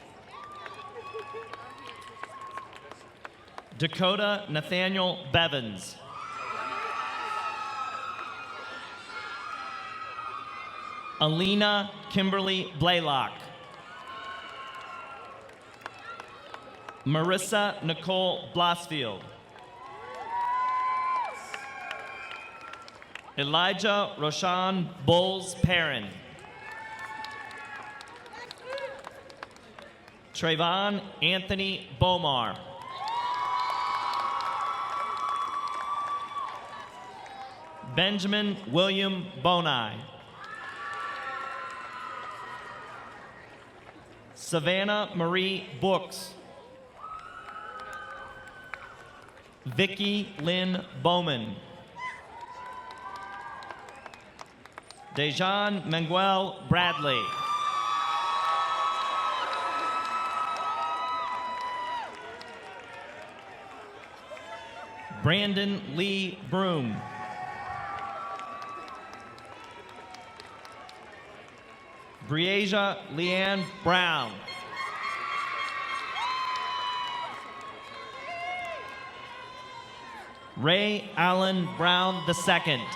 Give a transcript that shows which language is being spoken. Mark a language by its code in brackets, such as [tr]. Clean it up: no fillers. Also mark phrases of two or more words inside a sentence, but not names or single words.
[en] Dakota Nathaniel Bevins. Alina Kimberly Blaylock. Marissa Nicole Blosfield. Elijah Roshan Bowles Perrin. Trayvon Anthony Bomar. Benjamin William Bonai. Savannah Marie Books. Vicky Lynn Bowman. Dejan Manuel Bradley. Brandon Lee Broom. Breasia Leanne Brown. Ray Allen Brown II.